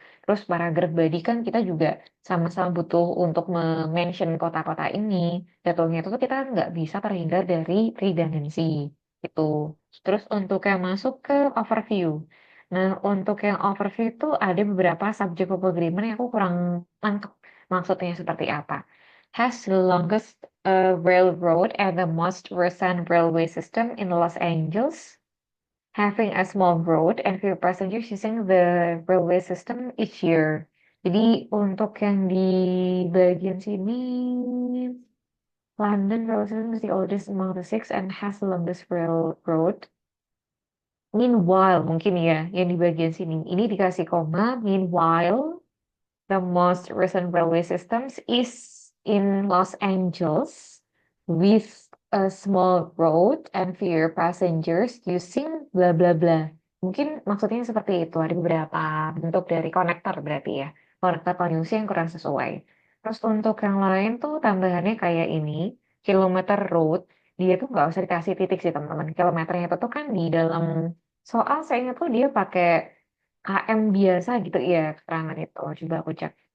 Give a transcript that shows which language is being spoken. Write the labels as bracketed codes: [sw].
[id] Terus paragraph body kan kita juga sama-sama butuh untuk mention kota-kota ini. Jatuhnya itu tuh kita nggak bisa terhindar dari redundancy. Itu. Terus untuk yang masuk ke overview. Nah, untuk yang overview itu ada beberapa subject of agreement yang aku kurang nangkep maksudnya seperti apa. [en] Has the longest railroad and the most recent railway system in Los Angeles, having a small road and few passengers using the railway system each year. [id] Jadi untuk yang di bagian sini, [en] London railway system is the oldest among the six and has the longest railroad. [id] Meanwhile, mungkin ya, yang di bagian sini. Ini dikasih koma, [en] meanwhile, the most recent railway systems is in Los Angeles with a small road and fewer passengers using bla bla bla. [id] Mungkin maksudnya seperti itu. Ada beberapa bentuk dari konektor berarti ya. Konektor konjungsi yang kurang sesuai. Terus untuk yang lain tuh tambahannya kayak ini. Kilometer road. Dia tuh nggak usah dikasih titik sih teman-teman. Kilometernya itu tuh kan di dalam soal saya ingat tuh dia pakai KM biasa gitu ya keterangan itu. Coba aku cek.